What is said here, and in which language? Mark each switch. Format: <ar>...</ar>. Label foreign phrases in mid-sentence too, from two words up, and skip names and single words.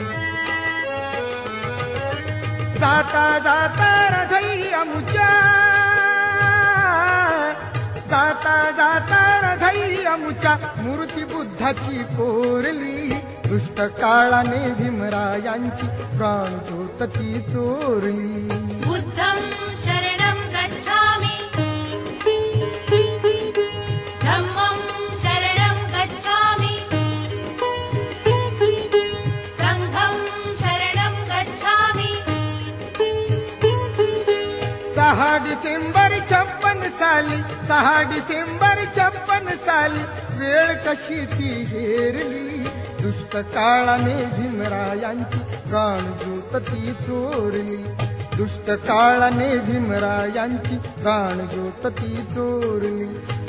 <mr>जाता जाता हृदयी अमुच्या, जाता जाता हृदयी अमुच्या मूर्ती बुद्धाची कोरली. दुष्ट काळाने भीमरायांची प्राणज्योत ती चोरली.</mr> <pi>बुद्धं शरणं गच्छामि, धम्मं शरणं गच्छामि, संघं शरणं गच्छामि.</pi> <mr>6 डिसेंबर 56 साली, 6 डिसेंबर 56 साली वेळ कशी ती हेरली. दुष्ट काळाने भीमरायांची प्राणज्योत ती चोरली. दुष्ट काळाने भीमरायांची प्राणज्योत ती चोरली.</mr>